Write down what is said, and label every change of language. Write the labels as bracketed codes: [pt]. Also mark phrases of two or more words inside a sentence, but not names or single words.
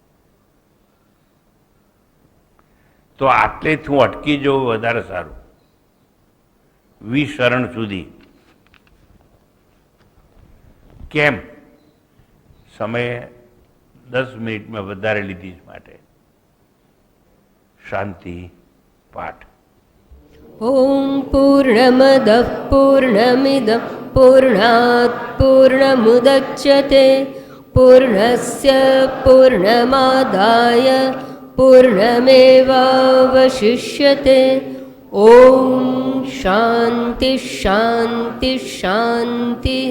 [gu] તો આટલેથી હું અટકી જવું વધારે સારું, વિસરણ સુધી. કેમ? સમય 10 મિનિટમાં વધારે લીધી માટે. શાંતિ પાઠ. [sa] ॐ पूर्णमदः पूर्णमिदं पूर्णात् पूर्णमुदच्यते पूर्णस्य पूर्णमादाय पूर्णमेवावशिष्यते. ॐ शान्ति शान्ति शान्तिः.